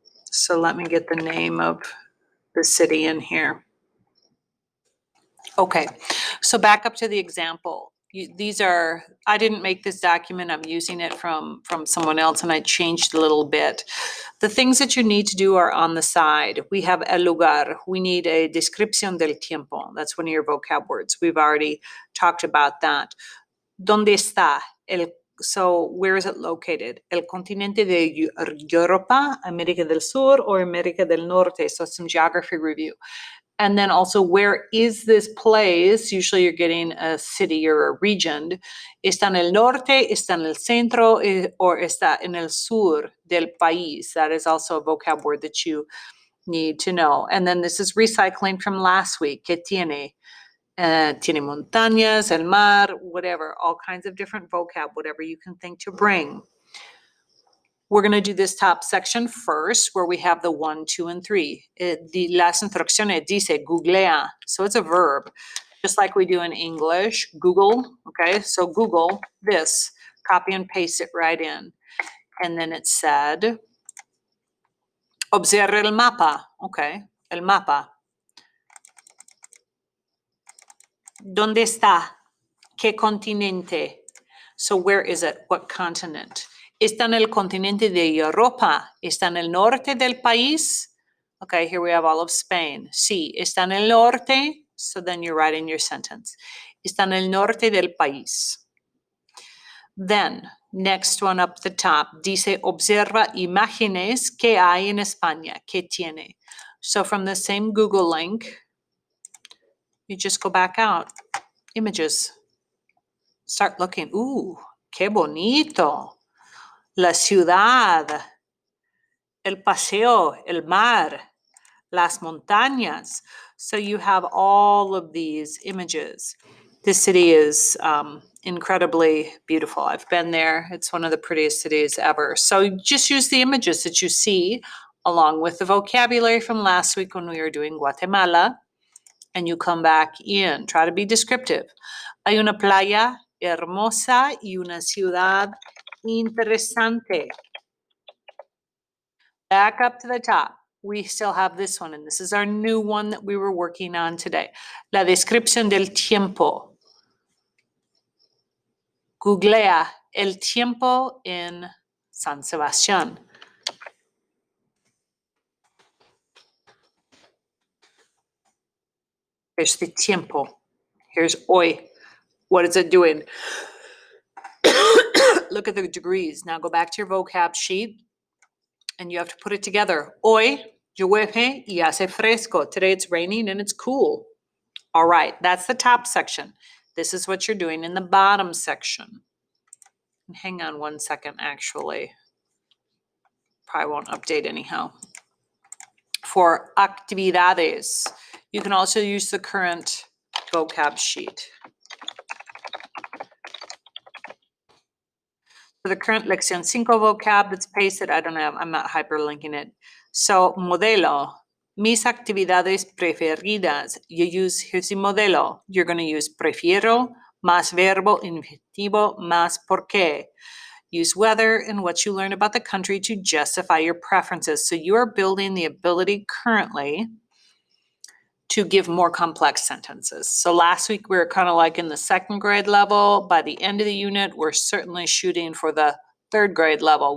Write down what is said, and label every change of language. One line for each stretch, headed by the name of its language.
English: So let me get the name of the city in here. Okay, so back up to the example. These are, I didn't make this document, I'm using it from someone else and I changed a little bit. The things that you need to do are on the side. We have
Spanish: el lugar,
English: we need a
Spanish: descripción del tiempo.
English: That's one of your vocab words. We've already talked about that.
Spanish: ¿Dónde está?
English: So where is it located?
Spanish: El continente de Europa, América del Sur,
English: or
Spanish: América del Norte?
English: So some geography review. And then also, where is this place? Usually you're getting a city or a region.
Spanish: ¿Está en el norte, está en el centro,
English: or
Spanish: está en el sur del país?
English: That is also a vocab word that you need to know. And then this is recycling from last week.
Spanish: ¿Qué tiene? Tiene montañas, el mar,
English: whatever, all kinds of different vocab, whatever you can think to bring. We're going to do this top section first, where we have the 1, 2, and 3.
Spanish: Las instrucciones dice googlea,
English: so it's a verb, just like we do in English. Google, okay? So Google this, copy and paste it right in. And then it said,
Spanish: observe el mapa,
English: okay?
Spanish: El mapa. ¿Dónde está? ¿Qué continente?
English: So where is it? What continent?
Spanish: ¿Está en el continente de Europa? ¿Está en el norte del país?
English: Okay, here we have all of Spain.
Spanish: Sí, está en el norte.
English: So then you're writing your sentence.
Spanish: Está en el norte del país.
English: Then, next one up the top,
Spanish: dice, observa imágenes que hay en España. ¿Qué tiene?
English: So from the same Google link, you just go back out. Images. Start looking. Ooh,
Spanish: qué bonito. La ciudad, el paseo, el mar, las montañas.
English: So you have all of these images. This city is incredibly beautiful. I've been there. It's one of the prettiest cities ever. So just use the images that you see along with the vocabulary from last week when we were doing Guatemala, and you come back in. Try to be descriptive.
Spanish: Hay una playa hermosa y una ciudad interesante.
English: Back up to the top. We still have this one, and this is our new one that we were working on today.
Spanish: La descripción del tiempo. Googlea el tiempo en San Sebastián.
English: Here's the tiempo. Here's hoy. What is it doing? Look at the degrees. Now go back to your vocab sheet and you have to put it together.
Spanish: Hoy llueve y hace fresco.
English: Today it's raining and it's cool. All right, that's the top section. This is what you're doing in the bottom section. Hang on one second, actually. Probably won't update anyhow. For actividades, you can also use the current vocab sheet. For the current Lección 5 vocab that's pasted, I don't know, I'm not hyperlinking it. So, modelo,
Spanish: Mis actividades preferidas.
English: You use, here's the modelo. You're going to use
Spanish: prefiero, más verbo, infinivo, más por qué.
English: Use weather and what you learn about the country to justify your preferences. So you are building the ability currently to give more complex sentences. So last week we were kind of like in the second grade level. By the end of the unit, we're certainly shooting for the third grade level.